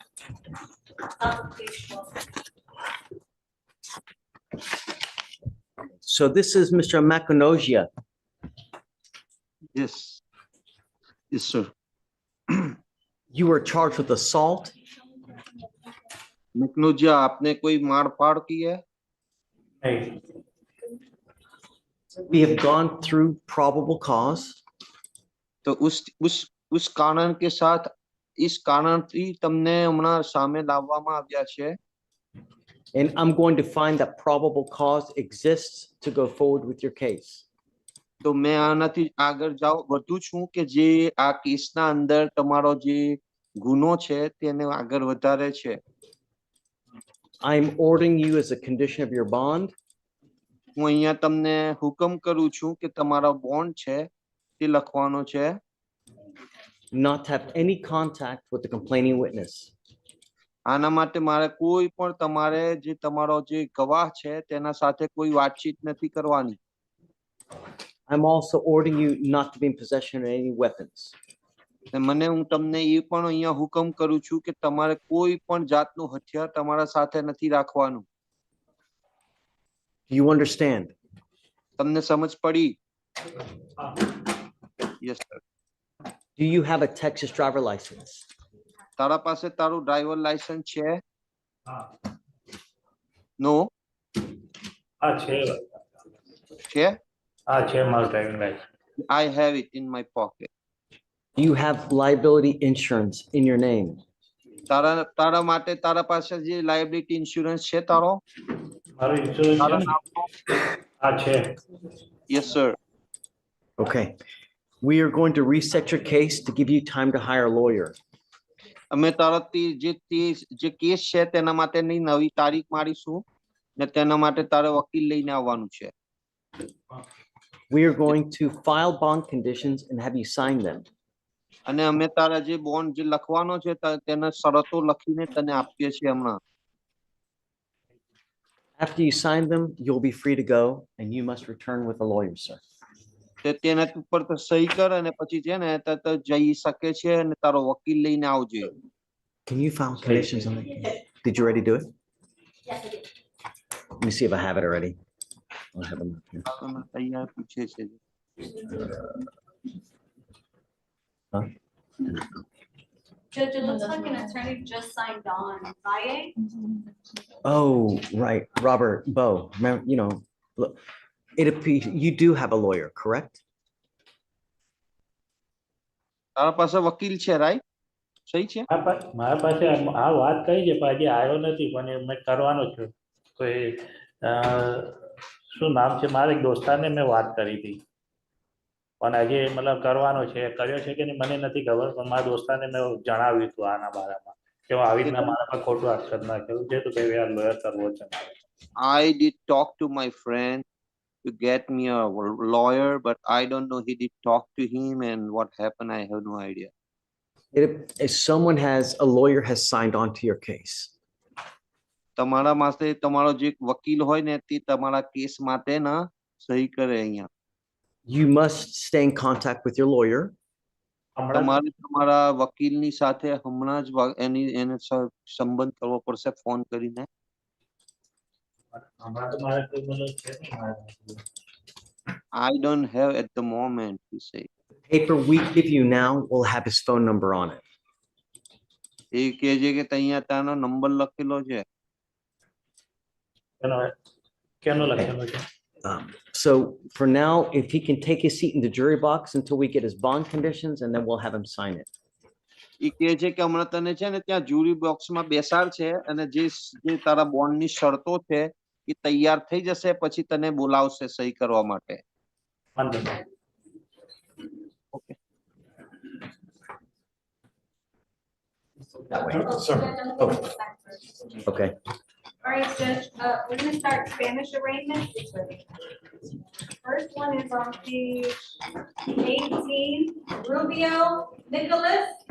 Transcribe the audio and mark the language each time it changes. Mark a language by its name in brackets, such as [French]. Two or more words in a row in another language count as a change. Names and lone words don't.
[English] Page 12. So this is Mr. Makonogia. Yes. Yes, sir. You were charged with assault. [Hindi] मकनूजिया आपने कोई मार फाड़ की है? [English] We have gone through probable cause. [Hindi] तो उस कारण के साथ इस कारणથી [Gujarati] તમને હમણાં સામે લાવવામાં આવ્યા છે. [English] And I'm going to find that probable cause exists to go forward with your case. [Gujarati] તો मैं આનાથી આગળ વધુ છું કે જે આ કેસના અંદર તમારો જે ગુનો છે તેને આગળ વધારે છે. [English] I'm ordering you as a condition of your bond. [Gujarati] હું અહીંયા તમને હુકમ કરું છું કે તમારો બોન્ડ છે તે લખવાનો છે. [English] Not to have any contact with the complaining witness. [Gujarati] આના માટે મારે કોઈ પણ તમારે જે તમારો જે ગવાહ છે તેના સાથે કોઈ વાતચીત નથી કરવાની. [English] I'm also ordering you not to be in possession of any weapons. [Gujarati] મને હું તમને એ પણ અહીંયા હુકમ કરું છું કે તમારે કોઈ પણ જાતનું હથિયાર તમારા સાથે નથી રાખવાનું. [English] Do you understand? [Gujarati] તમને સમજ પડી? [English] Yes, sir. Do you have a Texas driver license? [Gujarati] તારા પાસે તારું [English] driver license [Gujarati] છે? નો? છે? [English] I have it in my pocket. Do you have liability insurance in your name? [Gujarati] તારા માટે તારા પાસે જે [English] liability insurance [Gujarati] છે તારો? [English] Yes, sir. Okay. We are going to reset your case to give you time to hire a lawyer. [Gujarati] અમે તારા જે કેસ છે તેના માટેની નવી તારીખ મારીશું ને તેના માટે તારે વકીલ લઈને આવવાનું છે. [English] We are going to file bond conditions and have you sign them. [Gujarati] અને અમે તારા જે બોન્ડ જે લખવાનો છે તેને શરતો લખીને તને આપીએ છીએ હમણાં. [English] After you sign them, you'll be free to go and you must return with a lawyer, sir. [Gujarati] તેના ઉપર તો સહી કર અને પછી છે ને તો જઈ શકે છે અને તારો વકીલ લઈને આવજે. [English] Can you file conditions on it? Did you already do it? Yes, I did. Let me see if I have it already. I'll have them up here. [Gujarati] તૈયાર પૂછે છે. [English] Huh? Judge, it looks like an attorney just signed on. Valle? Oh, right. Robert Bowe. Remember, you know, look, it appears you do have a lawyer, correct? [Gujarati] તારા પાસે વકીલ છે, રાઈટ? સહી છે? મારા પાસે આ વાત કહી છે પણ હજી આવ્યો નથી પણ મેં કરવાનો છું. તો એ શું નામ છે મારા એક દોસ્તારને મેં વાત કરી હતી પણ હજી મતલબ કરવાનો છે કર્યો છે કે નહીં મને નથી ખબર પણ મારા દોસ્તારને મેં જણાવ્યું હતું આના બારામાં કે હું આવી રીતના મારા પર ખોટું અક્ષર ના કર્યું છે તો કે લોયર કરવો છે મારે. [English] I did talk to my friend to get me a lawyer, but I don't know. He did talk to him, and what happened, I have no idea. If someone a lawyer has signed on to your case. [Gujarati] તમારા માટે તમારો જે વકીલ હોય ને તે તમારા કેસ માટે ના સહી કરે અહીંયા. [English] You must stay in contact with your lawyer. [Gujarati] તમારે તમારા વકીલની સાથે હમણાં જ એને સંબંધ કરવો પડશે ફોન કરીને. [English] I don't have at the moment, he said. Paper we give you now will have his phone number on it. [Gujarati] એ કહે કે અહીંયા તાનો નંબર લખેલો છે. [English] So for now, if he can take his seat in the jury box until we get his bond conditions, and then we'll have him sign it. [Gujarati] એ કહે છે કે હમણાં તને છે ને ત્યાં [English] jury boxમાં [Gujarati] બેસાડ છે અને જે તારા બોન્ડની શરતો છે એ તૈયાર થઈ જશે પછી તને બોલાવશે સહી કરવા માટે. [English] Okay. That way. Sir. Oh. Okay. All right, Judge, we're gonna start Spanish arraignment. First one is on page 18, Rubio, Nicholas.